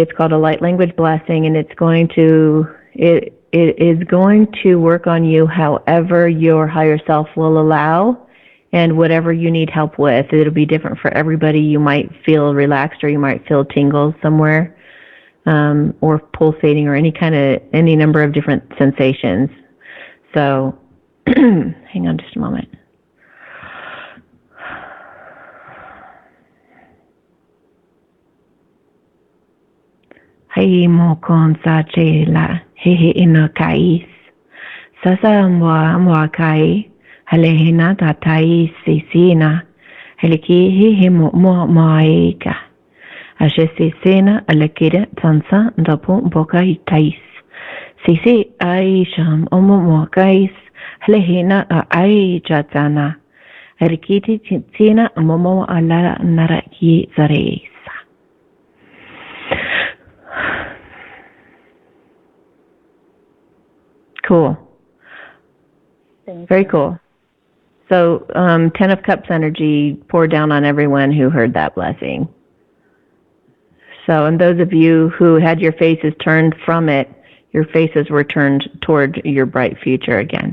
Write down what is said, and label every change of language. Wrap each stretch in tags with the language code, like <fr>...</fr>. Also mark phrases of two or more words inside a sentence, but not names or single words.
<en>It's called a light language blessing, and it is going to work on you however your higher self will allow, and whatever you need help with. It'll be different for everybody. You might feel relaxed, or you might feel tingles somewhere, or pulsating, or any number of different sensations. So, hang on just a moment. Hei mo kon sa che la he ina kais. Sasa mwa kai halehina ta tai sisina. Heliki he mo maika. Ashe sisina alakira tansa ndapo boka tais. Sisi aisham omo mo kais halehina ai jatana. Heliki tina momo ala naraki zare. Cool. Very cool. So, 10 of Cups energy poured down on everyone who heard that blessing. So, and those of you who had your faces turned from it, your faces were turned toward your bright future again.</en>